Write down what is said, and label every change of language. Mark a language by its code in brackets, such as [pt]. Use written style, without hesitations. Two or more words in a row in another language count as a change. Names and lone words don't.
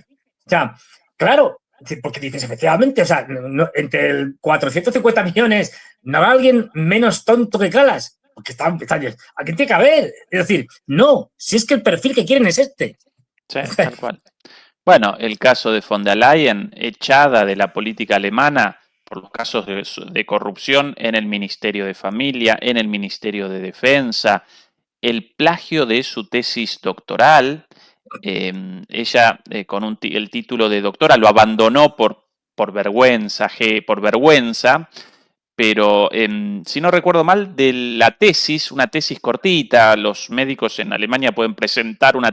[es] O sea, claro, porque dices, efectivamente, o sea, entre el 450 millones no habrá alguien menos tonto que Kallas, porque están aquí tiene que haber. Es decir, no, si es que el perfil que quieren es este. Sí, tal cual. Bueno, el caso de von der Leyen, echada de la política alemana por los casos de corrupción en el Ministerio de Familia, en el Ministerio de Defensa, el plagio de su tesis doctoral. Ella con el título de doctora lo abandonó por vergüenza, pero si no recuerdo mal, de la tesis, una tesis cortita, los médicos en Alemania pueden presentar una